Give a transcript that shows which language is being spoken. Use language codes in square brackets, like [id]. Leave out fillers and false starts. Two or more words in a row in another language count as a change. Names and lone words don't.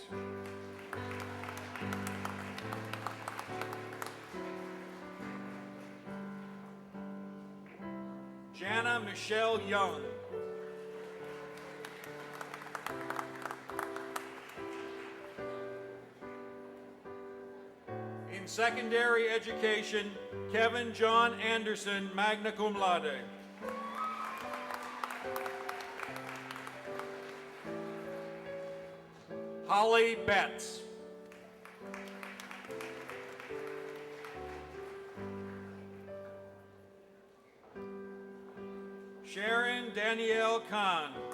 [en] Jana Michelle Young. In secondary education, Kevin John Anderson, [la] magna cum laude. [en] Holly Betts. Sharon Danielle Kahn.